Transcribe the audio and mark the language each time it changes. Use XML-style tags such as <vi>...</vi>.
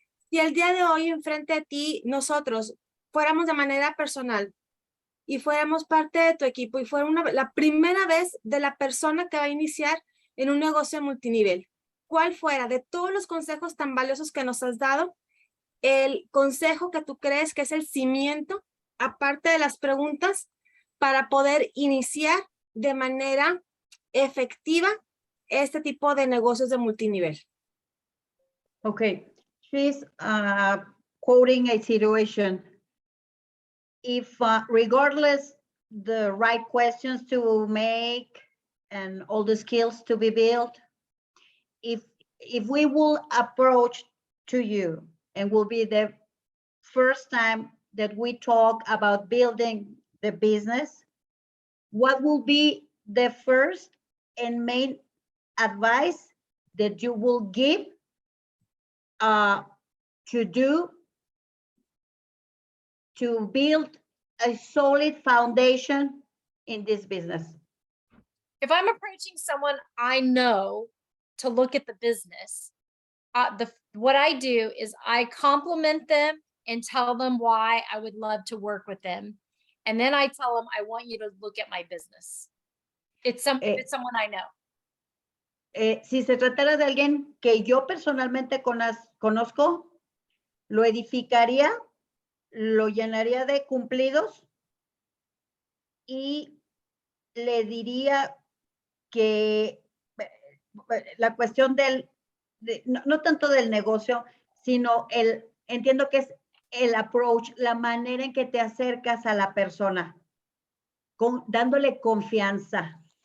<es>Si el día de hoy enfrente de ti, nosotros fuéramos de manera personal y fuéramos parte de tu equipo y fuera la primera vez de la persona que va a iniciar en un negocio multinivel, ¿cuál fuera de todos los consejos tan valiosos que nos has dado, el consejo que tú crees que es el cimiento, aparte de las preguntas, para poder iniciar de manera efectiva este tipo de negocios de multinivel.</es> <en>Okay, she's quoting a situation. If regardless the right questions to make and all the skills to be built, if we will approach to you and will be the first time that we talk about building the business, what will be the first and main advice that you will give to do to build a solid foundation in this business? If I'm approaching someone I know to look at the business, what I do is I compliment them and tell them why I would love to work with them. And then I tell them, I want you to look at my business. If it's someone I know.</en> <es>Si se tratara de alguien que yo personalmente conozco, lo edificaría, lo llenaría de cumplidos y le diría que la cuestión no tanto del negocio, sino entiendo que es el approach, la manera en que te acercas a la persona, dándole confianza.</es>